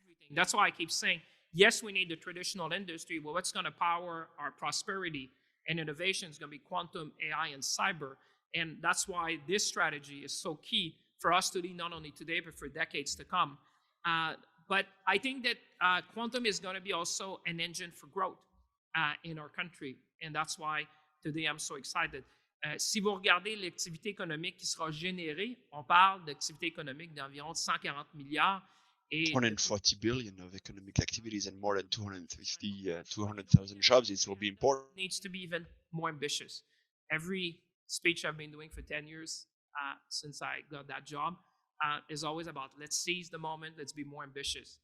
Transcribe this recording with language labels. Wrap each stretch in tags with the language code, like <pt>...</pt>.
<en>That's why I keep saying, yes, we need the traditional industry, but what's going to power our prosperity and innovation is going to be quantum, AI, and cyber. And that's why this strategy is so key for us to lead not only today, but for decades to come. But I think that quantum is going to be also an engine for growth in our country. And that's why today I'm so excited.</en> <fr>Si vous regardez l'activité économique qui sera générée, on parle d'activité économique d'environ 140 milliards.</fr> <en>140 billion of economic activities and more than 200,000 jobs. It will be important. It needs to be even more ambitious. Every speech I've been doing for 10 years since I got that job is always about let's seize the moment, let's be more ambitious.</en>